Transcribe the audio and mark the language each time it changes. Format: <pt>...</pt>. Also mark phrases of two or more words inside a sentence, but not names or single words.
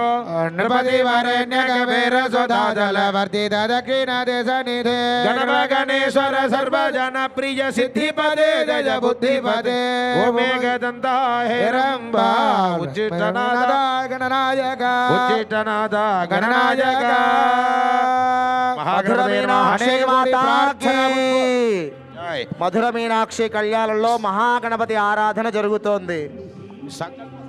<sa>नृपति वरेण्य कबीर सुधा जल वर्तित दक्षिण देश निधे गणप गणेश्वर सर्वजन प्रिय सिद्धिपदे जय बुद्धिपदे ओमेकदन्ताहेरम्बा उच्चिष्टनादा गणनायका उच्चिष्टनादा गणनायका</sa> <te>మధుర మీనాక్షి మాతాకి మధుర మీనాక్షి కళ్యాణంలో మహాగణపతి ఆరాధన జరుగుతోంది.</te>